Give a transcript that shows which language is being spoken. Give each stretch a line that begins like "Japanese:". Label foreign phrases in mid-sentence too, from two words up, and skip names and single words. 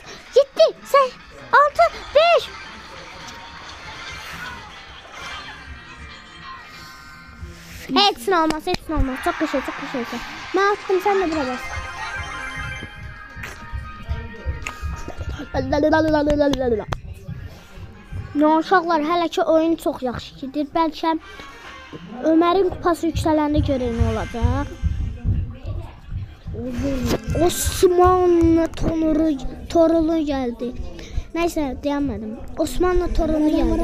Turkish: 7, 6, 5. Hepsini olmaz. Çok kışır. Ben attım sen de buraya bas.
Azerbaijani: Ya uşaqlar, hələ ki oyun çox yaxşı gedir. Bəlkə Ömərin kupası yüksələndə görək nə olacaq. Osmanlı torunu gəldi. Nəysə, deyəmədim. Osmanlı torunu gəldi.